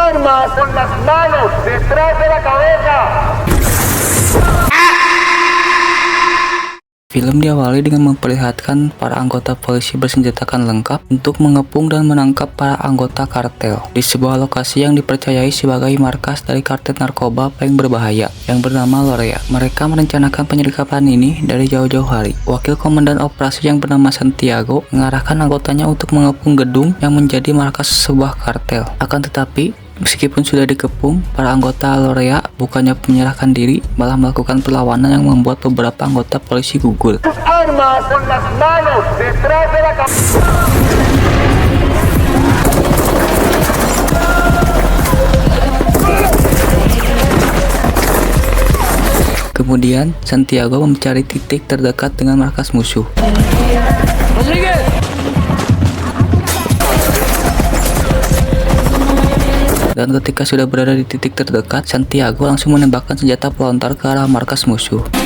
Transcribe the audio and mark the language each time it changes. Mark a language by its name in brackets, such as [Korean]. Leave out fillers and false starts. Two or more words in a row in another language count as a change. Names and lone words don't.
[Spanish] armas con las manos detrás de la cabeza. [Indonesian] Film diawali dengan memperlihatkan para anggota polisi bersenjatakan lengkap untuk mengepung dan menangkap para anggota kartel di sebuah lokasi yang dipercayai sebagai markas dari kartel narkoba paling berbahaya yang bernama Lorea. Mereka merencanakan penyergapan ini dari jauh-jauh hari. Wakil komandan operasi yang bernama Santiago mengarahkan anggotanya untuk mengepung gedung yang menjadi markas sebuah kartel. Akan tetapi, meskipun sudah dikepung, para anggota Lorea bukannya menyerahkan diri, malah melakukan perlawanan yang membuat beberapa anggota polisi gugur. [Spanish] Armas con las manos detrás de la cabeza. [Indonesian] Kemudian, Santiago mencari titik terdekat dengan markas musuh. Dan ketika sudah berada di titik terdekat, Santiago langsung menembakkan senjata pelontar ke arah markas musuh.